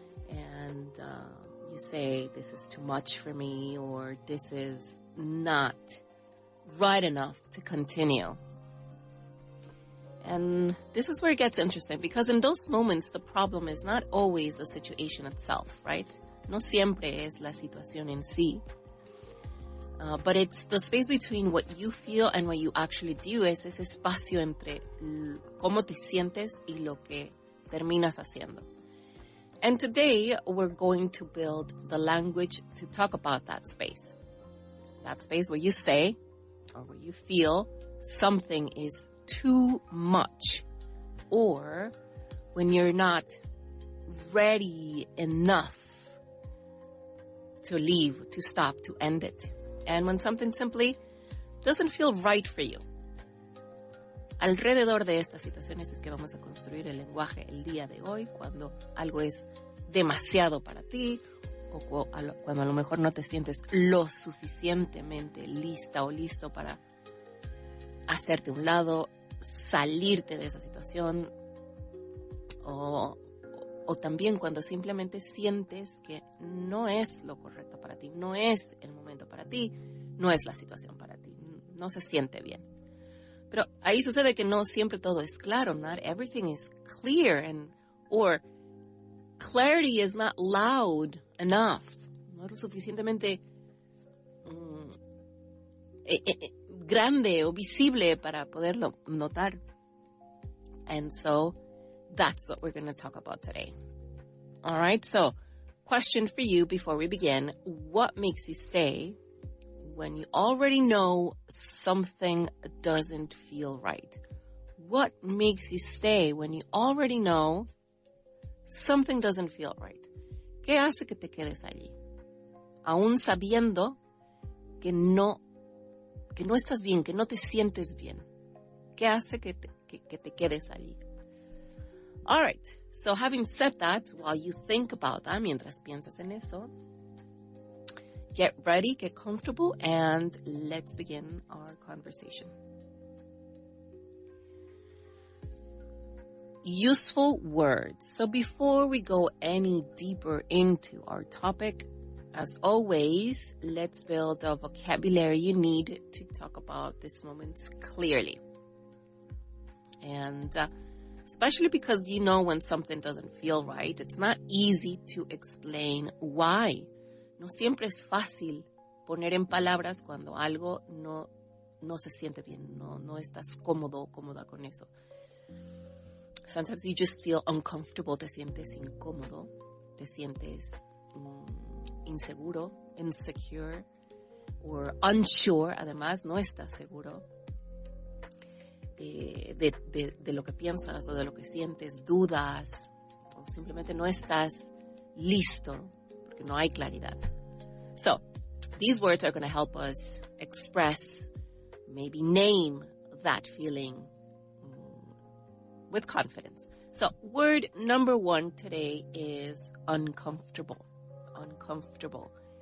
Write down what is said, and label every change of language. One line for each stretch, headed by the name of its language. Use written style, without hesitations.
English: And you say, this is too much for me, or this is not right enough to continue. And this is where it gets interesting, because in those moments, the problem is not always the situation itself, right?
Spanish: No siempre es la situación en sí.
English: But it's the space between what you feel and what you actually do.
Spanish: Es ese espacio entre cómo te sientes y lo que terminas haciendo.
English: And today, we're going to build the language to talk about that space. That space where you say, or where you feel, something is too much. Or when you're not ready enough to leave, to stop, to end it. And when something simply doesn't feel right for you.
Spanish: Alrededor de estas situaciones es que vamos a construir el lenguaje el día de hoy, cuando algo es demasiado para ti, o cuando a lo mejor no te sientes lo suficientemente lista o listo para hacerte a un lado, salirte de esa situación, o también cuando simplemente sientes que no es lo correcto para ti, no es el momento para ti, no es la situación para ti, no se siente bien. Pero ahí sucede que no siempre todo es claro.
English: Not everything is clear, or clarity is not loud enough.
Spanish: No es lo suficientemente grande o visible para poderlo notar.
English: And so that's what we're going to talk about today. All right, so question for you before we begin. What makes you stay when you already know something doesn't feel right? What makes you stay when you already know something doesn't feel right?
Spanish: ¿Qué hace que te quedes allí? Aún sabiendo que no estás bien, que no te sientes bien. ¿Qué hace que te quedes allí?
English: All right, so having said that, while you think about that,
Spanish: mientras piensas en eso,
English: get ready, get comfortable, and let's begin our conversation. Useful words. So before we go any deeper into our topic, as always, let's build a vocabulary you need to talk about these moments clearly. And especially because you know when something doesn't feel right, it's not easy to explain why.
Spanish: No siempre es fácil poner en palabras cuando algo no se siente bien, no estás cómodo o cómoda con eso.
English: Sometimes you just feel uncomfortable,
Spanish: te sientes incómodo, te sientes inseguro,
English: insecure, or unsure,
Spanish: además no estás seguro de lo que piensas o de lo que sientes, dudas, o simplemente no estás listo porque no hay claridad.
English: So, these words are going to help us express, maybe name that feeling with confidence. So, word number 1 today is uncomfortable. Uncomfortable.